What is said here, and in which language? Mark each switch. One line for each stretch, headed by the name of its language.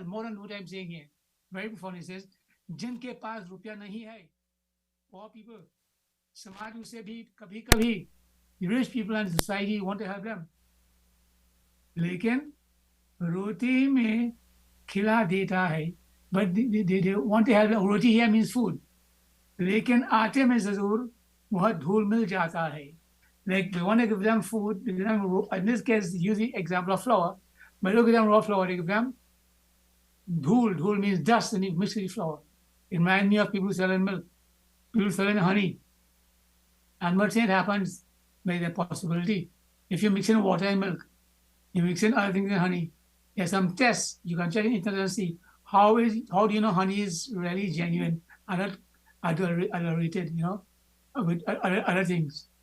English: It's more than what I'm saying here. Very profound. It says,
Hindi: जिनके पास रुपया नहीं है,
English: poor people,
Hindi: समाज उसे भी कभी कभी
English: rich people and society want to help them.
Hindi: लेकिन रोटी में खिला देता है,
English: but they want to help them. Roti here means food.
Hindi: लेकिन आटे में जरूर बहुत धूल मिल जाता है.
English: Like we want to give them food, we give them, in this case, use the example of flour, but don't give them raw flour, they give them dhul. Dhul means dust and you mix with the flour. It reminds me of people selling milk, people selling honey. And what happens by the possibility, if you mix in water and milk, you mix in other things in honey, there's some tests, you can check in internet and see how do you know honey is really genuine and not adulterated, with other things.